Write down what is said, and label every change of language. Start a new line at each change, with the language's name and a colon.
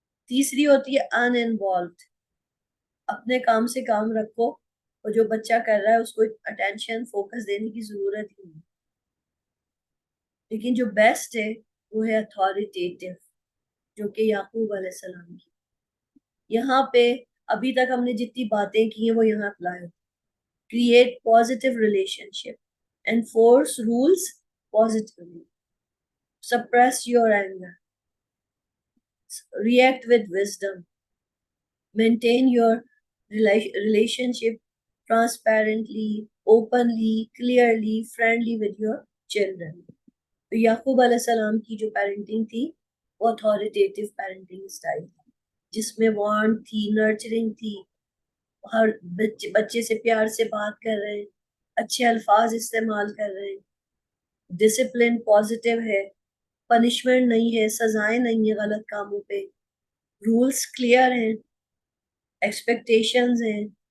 Urdu: تیسری ہوتی ہے ان انوالوڈ. اپنے کام سے کام رکھو اور جو بچہ کر رہا ہے اس کو اٹینشن فوکس دینے کی ضرورت ہی نہیں. لیکن جو بیسٹ ہے وہ ہے اتھارٹیٹیو، جو کہ یعقوب علیہ السلام کی. یہاں پہ ابھی تک ہم نے جتنی باتیں کی ہیں وہ یہاں اپلائی ہوتی.
English: Create positive relationship. Enforce rules positively. Suppress your anger. React with wisdom. Maintain your relationship transparently, openly, clearly, friendly with your children.
Urdu: تو یعقوب علیہ السلام کی جو پیرنٹنگ تھی وہ اتھارٹیٹیو پیرنٹنگ اسٹائل تھی، جس میں وارنٹ تھی، نرچرنگ تھی، ہر بچے سے پیار سے بات کر رہے ہیں، اچھے الفاظ استعمال کر رہے ہیں. ڈسپلن پازیٹیو ہے، پنشمنٹ نہیں ہے، سزائیں نہیں ہیں غلط کاموں پہ، رولز کلیئر ہیں، ایکسپیکٹیشنز ہیں.